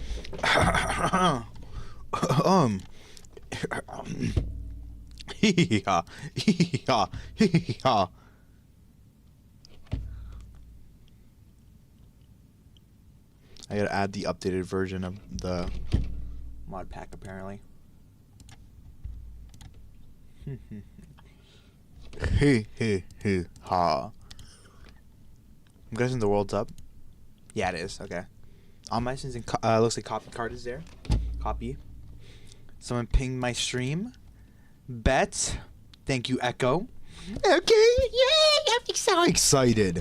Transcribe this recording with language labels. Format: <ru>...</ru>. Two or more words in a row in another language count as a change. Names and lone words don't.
<en>um. Hee-haw. Hee-haw. Hee-haw. I gotta add the updated version of the mod pack, apparently. Hee hee hee ha. I'm guessing the world's up. Yeah, it is. Okay. On my sins, looks like copy card is there. Copy. Someone pinged my stream. Bet. Thank you, Echo. Okay. Yay! I'm so excited.</en>